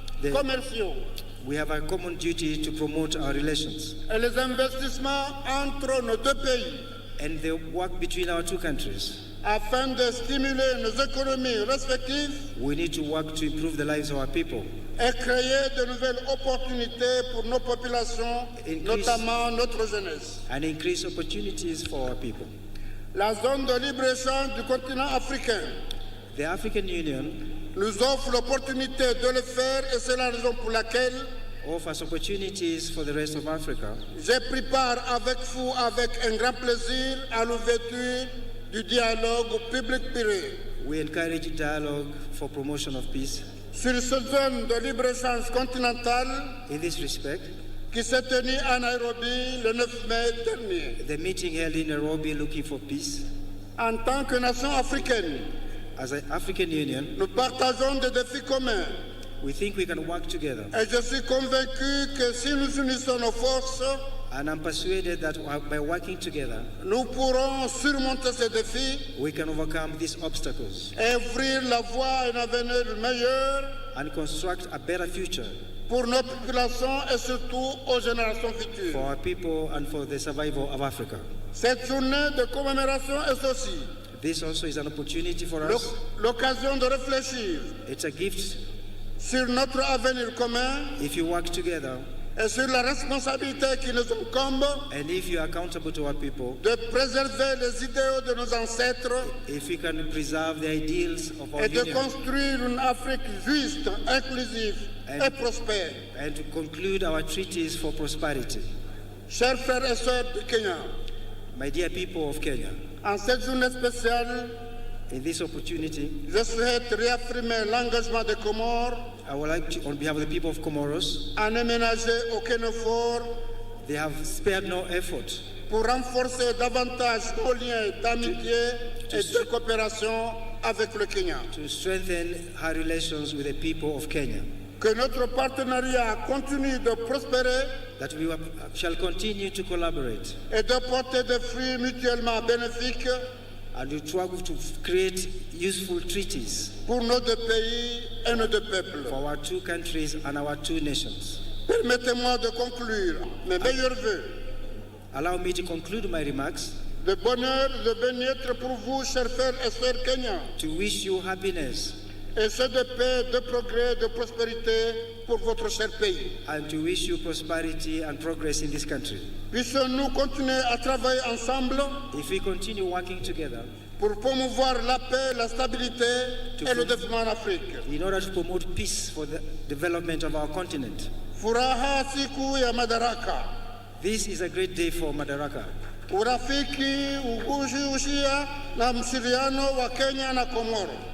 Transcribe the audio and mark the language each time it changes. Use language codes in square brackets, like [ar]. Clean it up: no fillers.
[en] The- [fr] commerciaux [en] we have a common duty to promote our relations [fr] et les investissements entre nos deux pays [en] and the work between our two countries. [fr] afin de stimuler nos économies respectives [en] We need to work to improve the lives of our people [fr] et créer de nouvelles opportunités pour nos populations, [en] Increase- [fr] notamment notre jeunesse. [en] and increase opportunities for our people. [fr] La zone de libre-échange du continent africain [en] The African Union [fr] nous offre l'opportunité de le faire et c'est la raison pour laquelle [en] offers opportunities for the rest of Africa. [fr] j'ai pris part avec vous avec un grand plaisir à l'ouverture du dialogue public-privé [en] We encourage dialogue for promotion of peace. [fr] sur cette zone de libre-échange continentale [en] In this respect, [fr] qui s'est tenue à Nairobi le 9 mai dernier. [en] the meeting held in Nairobi looking for peace. [fr] En tant que nation africaine, [en] As an African Union, [fr] nous partageons des défis communs [en] we think we can work together. [fr] et je suis convaincu que si nous unissons nos forces, [en] And I'm persuaded that by working together, [fr] nous pourrons surmonter ces défis [en] we can overcome these obstacles [fr] et ouvrir la voie à un avenir meilleur [en] and construct a better future [fr] pour nos populations et surtout aux générations [en] for [fr] futures. [en] our people and for the survival of Africa. [fr] Cette journée de commémoration est aussi [en] This also is an opportunity for us. [fr] L'occasion de réfléchir [en] It's a gift [fr] sur notre avenir commun [en] if you work together [fr] et sur la responsabilité qui nous incombe [en] and if you are accountable to our people, [fr] de préserver les idéaux de nos ancêtres [en] if we can preserve the ideals of our [fr] et de [en] union [fr] construire une Afrique juste, inclusive et prospère. [en] and to conclude our treaties for prosperity. [fr] Chers frères et sœurs du Kenya, [en] My dear people of Kenya, [fr] en cette journée spéciale, [en] in this opportunity, [fr] je souhaite réaffirmer l'engagement des Comores [en] I would like to, on behalf of the people of Comoros, [fr] à ne ménager aucun effort [en] they have spared no effort [fr] pour renforcer davantage nos liens d'amitié et de coopération avec le Kenya. [en] to strengthen our relations with the people of Kenya, [fr] Que notre partenariat continue de prospérer [en] that we shall continue to collaborate [fr] et de porter des fruits mutuellement bénéfiques [en] and to try to create useful treaties [fr] pour nos deux pays et nos deux peuples. [en] for our two countries and our two nations. [fr] Permettez-moi de conclure mes meilleurs vœux [en] Allow me to conclude my remarks [fr] de bonheur et de bien-être pour vous, chers frères et sœurs kenyans, [en] to wish you happiness [fr] et ceux de paix, de progrès, de prospérité pour votre cher pays. [en] and to wish you prosperity and progress in this country. [fr] Puissions-nous continuer à travailler ensemble [en] If we continue working together [fr] pour promouvoir la paix, la stabilité et le développement en Afrique. [en] in order to promote peace for the development of our continent. [sw] Furaha siku ya Madaraka. [en] This is a great day for Madaraka. [sw] Urafiki, ushia na mshiriano wa Kenya na Komoro.